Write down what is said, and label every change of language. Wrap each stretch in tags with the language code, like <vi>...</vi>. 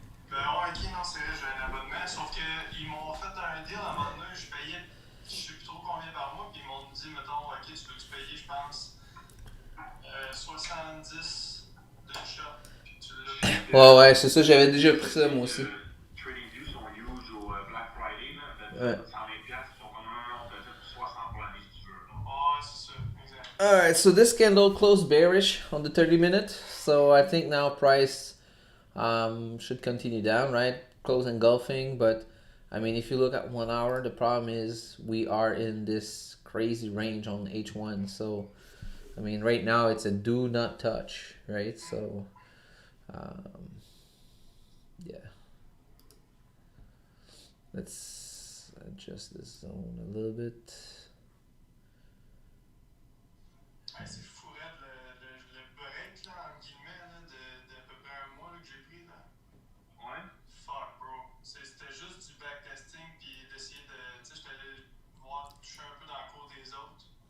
<fr>Ben ouais, ok, non, c'est vrai, j'ai un abonnement. Sauf qu'ils m'ont fait un deal à un moment donné, je payais, je sais plus trop combien par mois, puis ils m'ont dit, mettons, ok, tu veux-tu payer, je pense, 70 d'une shot, puis tu l'as. Ouais, c'est ça, j'avais déjà pris ça, moi aussi. Trading View sont huge au Black Friday, là. Ouais. 120$, ils sont comme non, on t'achète pour 60 pour l'année si tu veux. Là. Ouais, c'est ça, exact.</fr> <en>Alright, so this candle closed bearish on the 30-minute. So I think now price should continue down, right? Close engulfing, but I mean, if you look at 1 hour, the problem is we are in this crazy range on H1. So, I mean, right now it's a do not touch, right? So, yeah. Let's adjust this zone a little bit.</en> <fr>Ouais, c'est fou, raide, le break, là, en guillemets, là, d'à peu près un mois là, que j'ai pris, là. Ouais.</fr> <en>Fuck, bro.</en> <fr>C'était juste du backtesting, puis d'essayer de. Tu sais, j'étais allé voir, toucher un peu dans le cours des autres.</fr>